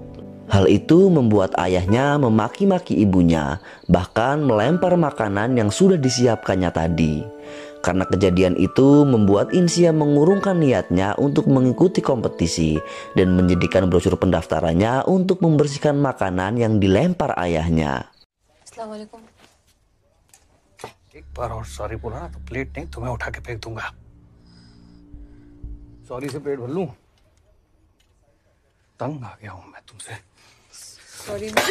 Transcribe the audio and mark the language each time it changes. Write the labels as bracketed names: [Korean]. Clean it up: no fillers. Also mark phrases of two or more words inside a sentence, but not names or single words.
[Indonesian] Hal itu membuat ayahnya memaki-maki ibunya, bahkan melempar makanan yang sudah disiapkannya tadi. Karena kejadian itu membuat Insia mengurungkan niatnya untuk mengikuti kompetisi dan menjadikan brosur pendaftarannya untuk membersihkan makanan yang dilempar ayahnya. Assalamualaikum. [Hindi] एक बार और सॉरी बोला ना तो प्लेट नहीं तुम्हें उठा के फेंक दूंगा। सॉरी से पेट भर लूं? तंग आ गया हूं मैं तुमसे। सॉरी।